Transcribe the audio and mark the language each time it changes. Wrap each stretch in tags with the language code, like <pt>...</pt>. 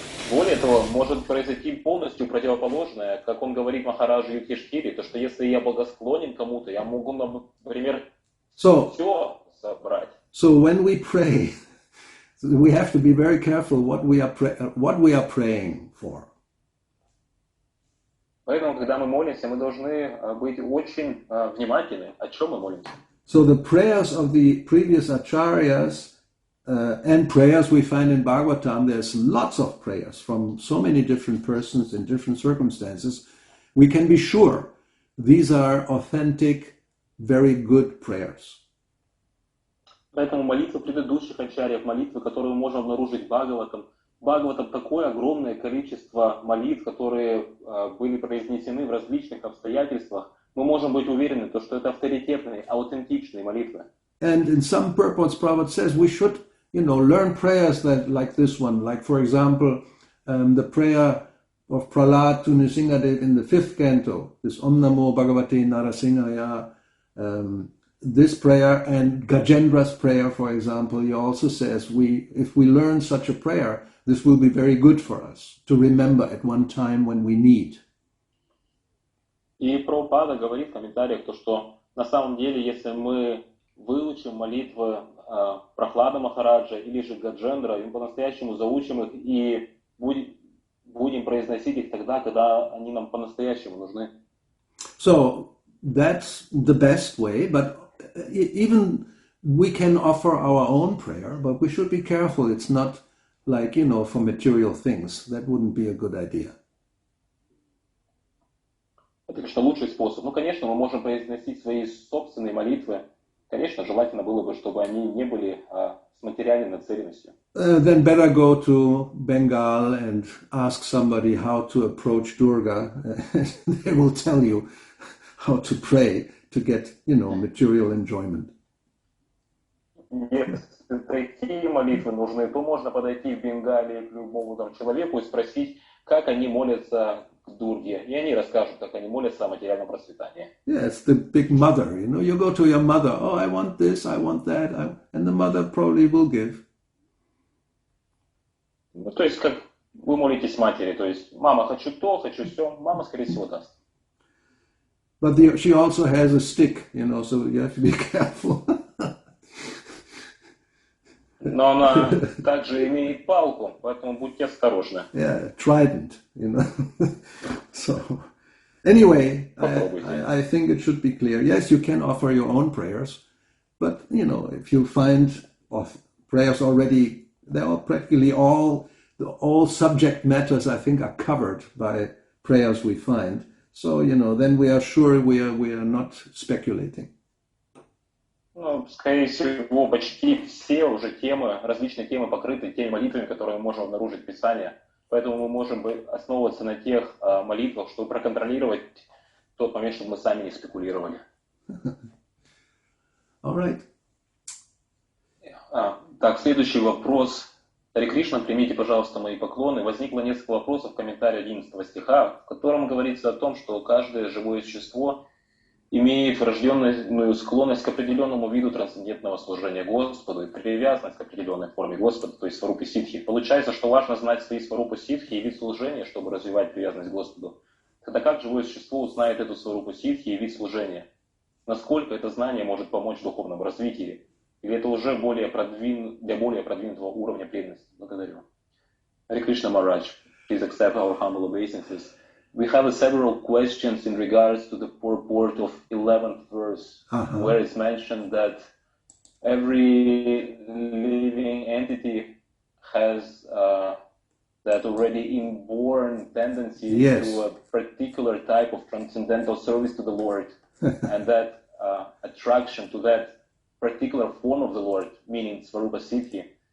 <ru>Более того, может произойти полностью противоположное, как он говорит Махараджу Юдхиштхире, то что если я благосклонен кому-то, я могу, например, все собрать.</ru> <en>So when we pray, we have to be very careful what we are praying for.</en> <ru>Поэтому, когда мы молимся, мы должны быть очень внимательны, о чем мы молимся.</ru> <en>So the prayers of the previous acharyas and prayers we find in Bhagavatam, there's lots of prayers from so many different persons in different circumstances. We can be sure these are authentic, very good prayers.</en> <ru>Поэтому молитвы предыдущих ачарьев, молитвы, которые мы можем обнаружить в Бхагаватам, Бхагаватам такое огромное количество молитв, которые были произнесены в различных обстоятельствах, мы можем быть уверены, что это авторитетные, аутентичные молитвы.</ru> <en>And in some purports, Prabhupada says we should, learn prayers like this one. Like, for example, the prayer of Prahlad to Nrsingadev in the 5th canto, this Om Namo Bhagavate Narasimhaya, this prayer, and Gajendra's prayer, for example, he also says if we learn such a prayer, this will be very good for us to remember at one time when we need.</en> <ru>И Прабхупада говорит в комментариях, что на самом деле, если мы выучим молитвы Прахлада Махараджа или же Гаджендра, и мы по-настоящему заучим их и будем произносить их тогда, когда они нам по-настоящему нужны.</ru> <en>So that's the best way, but even we can offer our own prayer, but we should be careful. It's not like, for material things. That wouldn't be a good idea.</en> <ru>Это, конечно, лучший способ. Конечно, мы можем произносить свои собственные молитвы. Конечно, желательно было бы, чтобы они не были с материальной нацеленностью.</ru> <en>Then better go to Bengal and ask somebody how to approach Durga. They will tell you how to pray to get, material enjoyment.</en> <ru>Если такие молитвы нужны, то можно подойти в Бенгалии к любому человеку и спросить, как они молятся к Дурге. И они расскажут, как они молятся о материальном процветании.</ru> <en>Yeah, it's the big mother, You go to your mother, oh, I want this, I want that, and the mother probably will give.</en> <ru>То есть, как вы молитесь матери, то есть, мама, хочу то, хочу все, мама, скорее всего, даст.</ru> <en>But she also has a stick, so you have to be careful.</en> <ru>Но она также имеет палку, поэтому будьте осторожны.</ru> <en>Yeah, trident, So, anyway, I think it should be clear. Yes, you can offer your own prayers, but, if you find prayers already, they're all practically all subject matters, I think, are covered by prayers we find. So, then we are sure we are not speculating.</en> <ru>Скорее всего, почти все уже различные темы покрыты теми молитвами, которые мы можем обнаружить в Писании. Поэтому мы можем основываться на тех молитвах, чтобы проконтролировать тот момент, чтобы мы сами не спекулировали.</ru> <en>All right.</en> <ru>Так, следующий вопрос. Харе Кришна, примите, пожалуйста, мои поклоны. Возникло несколько вопросов в комментарии 11 стиха, в котором говорится о том, что каждое живое существо имеет врожденную склонность к определенному виду трансцендентного служения Господу и привязанность к определенной форме Господа, то есть сварупе ситхи. Получается, что важно знать свои сварупы ситхи и вид служения, чтобы развивать привязанность к Господу. Тогда как живое существо узнает эту сварупу ситхи и вид служения? Насколько это знание может помочь в духовном развитии? Или это уже для более продвинутого уровня преданности? Благодарю.</ru> <en>Харе Кришна Махарадж, please accept our humble obeisances. We have several questions in regards to the purport of 11th verse, where it's mentioned that every living entity has that already inborn tendency to a particular type of transcendental service to the Lord, and that attraction to that particular form of the Lord, meaning Svarupa Siddhi.</en>